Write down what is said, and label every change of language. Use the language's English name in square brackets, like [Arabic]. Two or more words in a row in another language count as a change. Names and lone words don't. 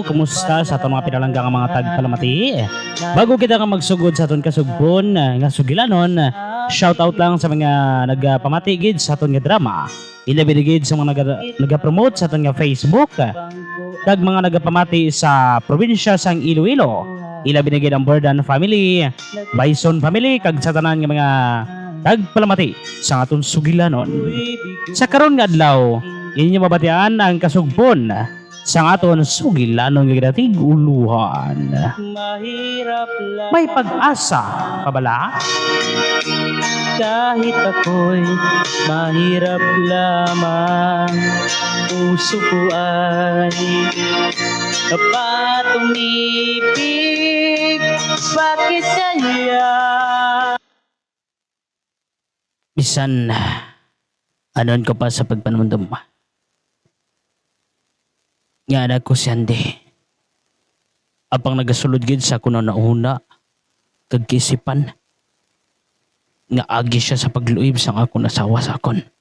[Hiligaynon] Kumusta sa itong mga pinalanggang mga tagpalamati? Bago kita ka magsugod sa itong kasugbon nga sugilanon, shout out lang sa mga nagpamati gid sa itong nga drama. Ilabi gid sa mga nagapromote sa itong nga Facebook. Kag mga nagpamati sa probinsya sang Iloilo. Ilabi gid ang Bordan family, Bison family, kag sa tanan nga mga tagpalamati sa atong sugilanon. Sa karon nga adlaw, inyo mabatian ang kasugbon sa aton sugilanon nga dating uluhan. May pag-asa pabala? [Filipino] Kahit ako'y mahirap lamang, puso ko ay kapatumipig. Bakit kaya? [Hiligaynon] Bisan anon ko pa sa pagpanumdum. Nga anak ko si Andy. Apang nagasulod gid sa kuno na una, kag kaisipan nga agi siya sa pagluib sang ako nasawa sa akon.